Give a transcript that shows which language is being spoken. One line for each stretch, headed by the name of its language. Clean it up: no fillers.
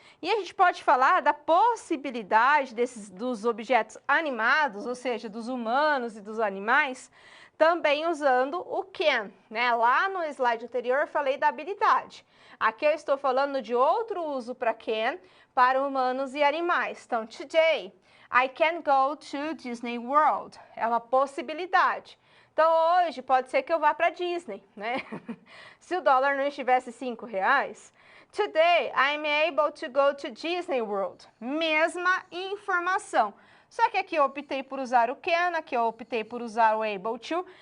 Portuguese: E a gente pode falar da possibilidade dos objetos animados, ou seja, dos humanos e dos animais, também usando o can, né? Lá no slide anterior eu falei da habilidade. Aqui eu estou falando de outro uso para can, para humanos e animais.
English: Então, today, I can go to Disney World.
Portuguese: É uma possibilidade. Então, hoje pode ser que eu vá para Disney, né? Se o dólar não estivesse R$5,
English: today, I'm able to go to Disney World.
Portuguese: Mesma informação. Só que aqui eu optei por usar o can, aqui eu optei por usar o able to.